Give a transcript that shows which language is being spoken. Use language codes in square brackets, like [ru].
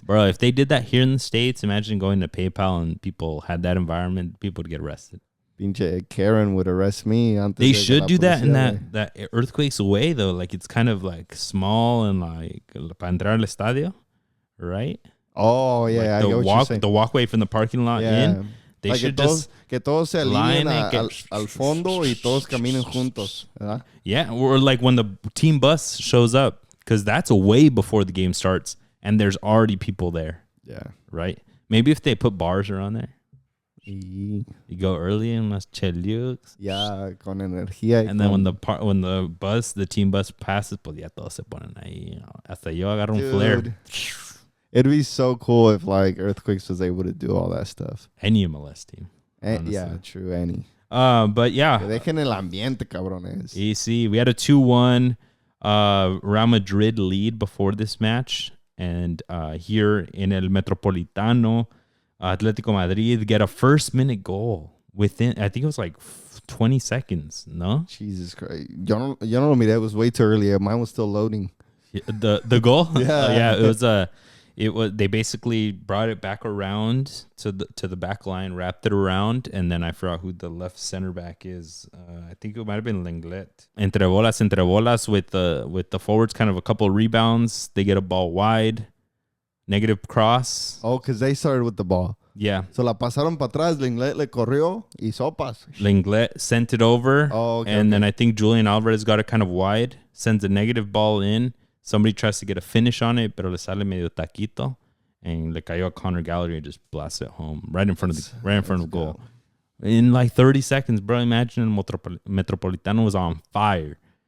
[en] Bro, if they did that here in the States, imagine going to PayPal and people had that environment, people would get arrested. Pinche Karen would arrest me. They should do that in that earthquakes way, though. Like, it's kind of like small and like [es] para entrar al estadio, [en] right? Oh, yeah. Like the walkway from the parking lot in. They like should [es] que todos se alineen al fondo y todos caminen juntos. ¿Verdad? [en] Yeah, or like when the team bus shows up, because that's way before the game starts and there's already people there. Yeah. Right? Maybe if they put bars around there. You go early and [es] las chelux. Yeah, con energía. [en] And then when the team bus passes, [es] pues ya todos se ponen ahí. Hasta yo agarro un flare. [en] It'd be so cool if like Earthquakes was able to do all that stuff. Any MLS team. Yeah, true, any. But yeah. [es] Que dejen el ambiente, cabrones. [en] Easy. We had a 2-1 Real Madrid lead before this match. And here in El Metropolitano, Atletico Madrid get a first-minute goal within, I think it was like 20 seconds, no? Jesus Christ. [es] Yo no lo miré. [en] It was way too early. Mine was still loading. The goal? Yeah. Yeah, it was They basically brought it back around to the back line, wrapped it around, and then I forgot who the left center back is. I think it might have been Lenglet. [es] Entre bolas [en] with the forwards, kind of a couple of rebounds. They get a ball wide, negative cross. Oh, because they started with the ball. Yeah. [es] So la pasaron para atrás, Lenglet le corrió y sopas. [en] Lenglet sent it over. Oh, okay, and then I think Julian Alvarez got it kind of wide, sends a negative ball in. Somebody tries to get a finish on it, [es] pero le sale medio taquito. [en] And [es] le cayó a [en] Connor Gallagher and just blasts it home right in front of the goal. In like 30 seconds, bro. Imagine Metropolitano was on fire.